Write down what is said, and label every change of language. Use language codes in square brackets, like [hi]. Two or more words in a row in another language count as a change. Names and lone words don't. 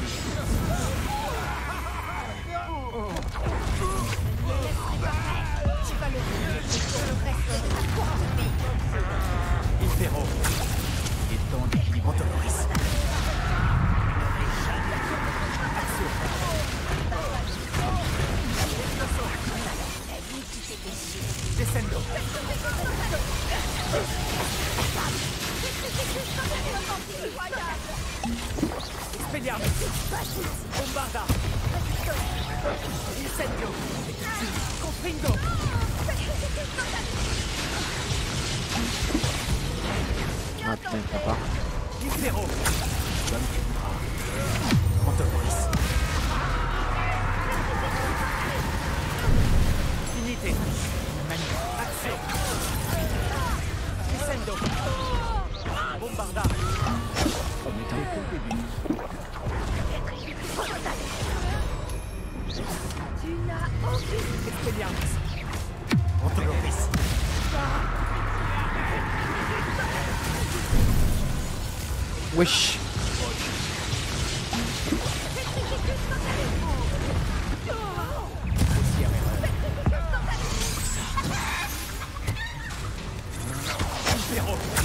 [fr] Tu vas le vivre pour le reste de ta courte vie. Infero. Il est temps d'équilibrer. Autonomis. Action. Descendo. Expelliarmus. Bombarda. Incendio. Confringo. Ah putain, il prend pas. Infero. Autonomis. Unité. Action. Descendo. Bombarda. Oh putain. Tu n'as aucune. Expelliarmus. Autonomis. Wesh. Infero.